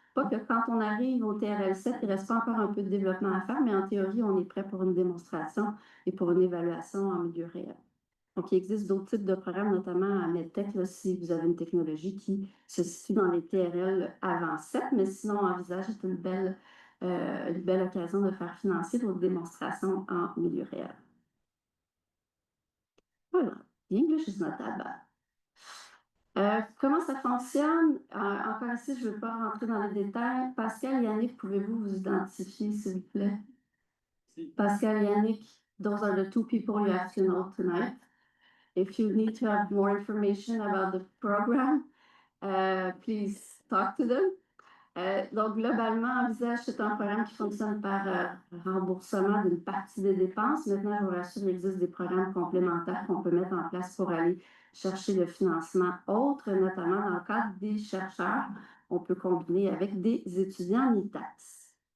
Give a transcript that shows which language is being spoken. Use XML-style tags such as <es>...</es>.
<fr>Pas que quand on arrive au TRL7, il reste pas encore un peu de développement à faire, mais en théorie, on est prêt pour une démonstration et pour une évaluation en milieu réel. Donc, il existe d'autres types de programmes, notamment à MedTech, là, si vous avez une technologie qui se situe dans les TRL avant 7, mais sinon, Envisage est une belle occasion de faire financer votre démonstration en milieu réel.</fr> <en>Voilà, the English is not that bad.</en> <fr>Comment ça fonctionne? Encore ici, je ne veux pas rentrer dans les détails. Pascal, Yannick, pouvez-vous vous identifier, s'il vous plaît?</fr> <en>Pascal, Yannick, those are the 2 people you have to know tonight. If you need to have more information about the program, please talk to them.</en> <fr>Donc, globalement, Envisage, c'est un programme qui fonctionne par remboursement d'une partie des dépenses. Maintenant, je vous rassure, il existe des programmes complémentaires qu'on peut mettre en place pour aller chercher le financement autre, notamment dans le cadre des chercheurs. On peut combiner avec des étudiants MITAS.</fr>